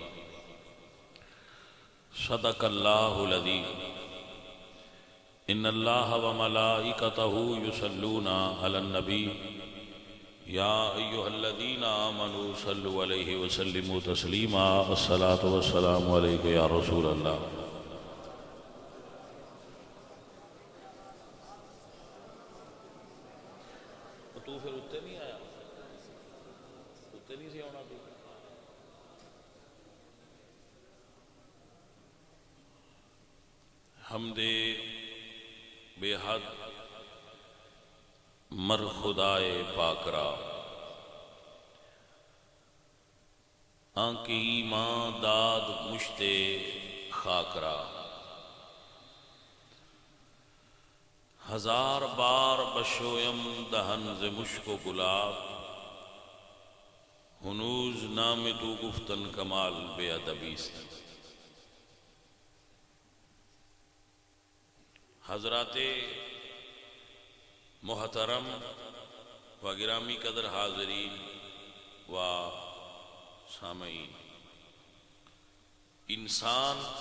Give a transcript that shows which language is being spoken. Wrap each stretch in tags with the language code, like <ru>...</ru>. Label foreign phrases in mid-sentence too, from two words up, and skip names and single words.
<ar>صدق الله العظيم إن الله وملائكته يصلون على النبي يا أيها الذين آمنوا صلوا عليه وسلموا تسليما الصلاة والسلام عليك يا رسول الله. تو پھر اتنے نہیں آیا، اتنے نہیں سی آنا تو</ar> <fa>حمد بے حد مر خدائے پاک را آنکہ ایمان داد مشتے خاک را ہزار بار بشویم دہن ز مشک و گلاب ہنوز نام تو گفتن کمال بے ادبی سے.</fa> <ur>حضرات محترم و گرامی قدر حاضرین و سامعین، انسان</ur>